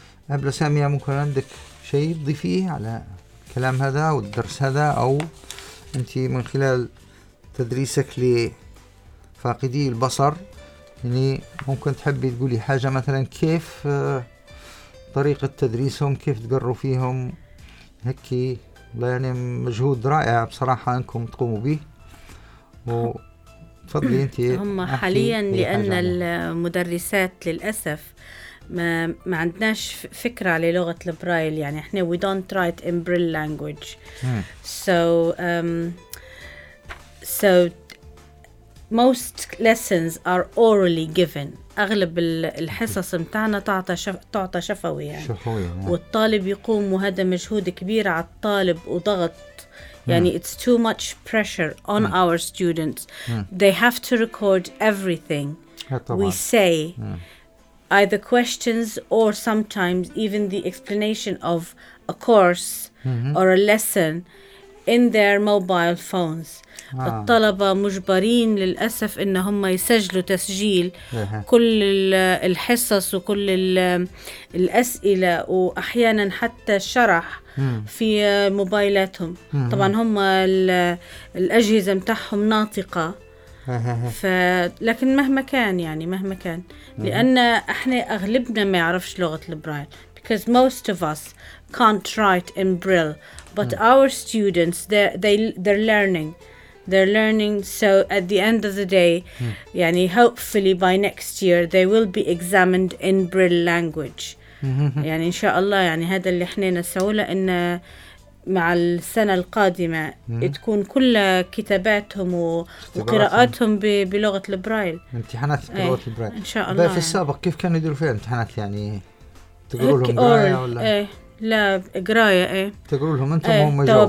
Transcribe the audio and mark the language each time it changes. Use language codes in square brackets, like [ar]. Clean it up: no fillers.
[ar] قبل سامية ممكن عندك شيء تضيفيه على كلام هذا والدرس هذا، أو أنت من خلال تدريسك لفاقدي البصر يعني ممكن تحبي تقولي حاجة مثلا، كيف طريقة تدريسهم، كيف تقروا فيهم هكي؟ يعني مجهود رائع بصراحة أنكم تقوموا به. وفضلي أنت. هم حاليا لأن المدرسات للأسف ما عندناش فكرة للغة البرايل، يعني احنا [en] we don't write in braille language. So most lessons are orally given. [ar] اغلب الحصص متاعنا تعطى شفوي يعني. والطالب يقوم، وهذا مجهود كبير على الطالب وضغط يعني. [en] It's too much pressure on our students. They have to record everything we say. Either questions or sometimes even the explanation of a course or a lesson in their mobile phones. [ar] الطلبة مجبرين للأسف إن هم يسجلوا تسجيل كل الحصص وكل الأسئلة وأحيانا حتى الشرح في موبايلاتهم. طبعا هم الأجهزة متاعهم ناطقة لكن مهما كان يعني مهما كان، لأن إحنا أغلبنا ما يعرفش لغة البرايل. [en] Because most of us can't write in Braille, but our students they're learning. So at the end of the day, [ar] يعني [en] hopefully by next year they will be examined in Braille language. [ar] يعني إن شاء الله يعني هذا اللي إحنا نسأله، إن مع السنة القادمة تكون كل كتاباتهم وقراءاتهم بلغة البرايل، امتحانات بلغة البرايل إن شاء الله. في السابق كيف كانوا يدروا فيها امتحانات؟ يعني تقروا لهم تقروا لهم أنتم هم يجاوبوا؟